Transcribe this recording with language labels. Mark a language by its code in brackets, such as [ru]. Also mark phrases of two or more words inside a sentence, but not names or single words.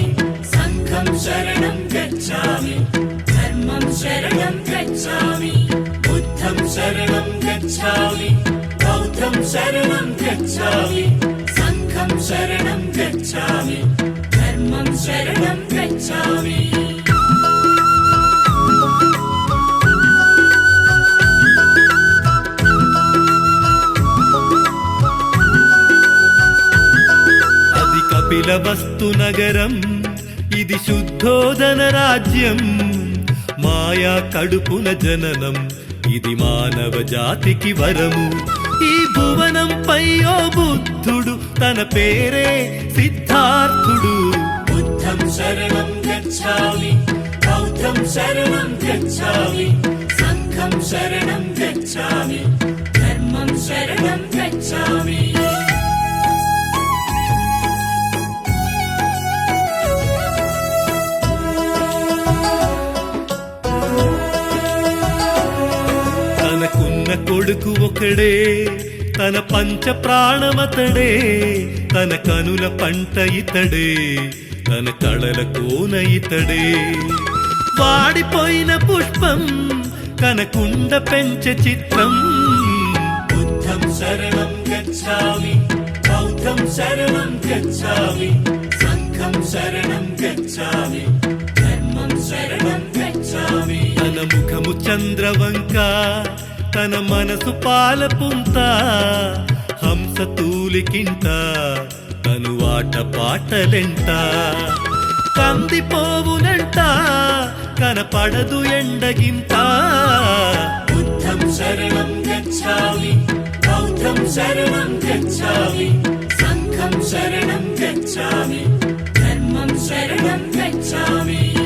[sa] संघं शरणं गच्छामि धर्मं शरणं गच्छामि बुद्धं शरणं गच्छामि बौद्धं शरणं गच्छामि संघं शरणं गच्छामि धर्मं शरणं गच्छामि [te] కపిలవస్తు నగరం ఇది శుద్ధోదన రాజ్యం మాయా కడుపున జననం ఇది మానవ జాతికి వరము ఈ భువనంపై ఓ బుద్ధుడు తన పేరే సిద్ధార్థుడు [sa] बुद्धं शरणं गच्छामि बौद्धं शरणं गच्छामि संघं शरणं गच्छामि धर्मं शरणं गच्छामि [te] తనకున్న కొడుకు ఒకడే తన పంచ ప్రాణమతడే తన కనుల పంట ఇతడే తన కళల కోన ఇతడే వాడిపోయిన పుష్పం కనకుండ పెంచ చిత్రం [sa] बुद्धं शरणं गच्छामि बौद्धं शरणं गच्छामि संघं शरणं गच्छामि धर्मं शरणं गच्छामि [te] తన ముఖము చంద్రవంక తన మనసు పాలపుంత హంస తూలికింత తను ఆట పాటలెంట కందిపోవునంట కనపడదు ఎండగింత [sa] बुद्धं शरणं गच्छामि बौद्धं शरणं गच्छामि संघं शरणं गच्छामि धर्मं शरणं गच्छामि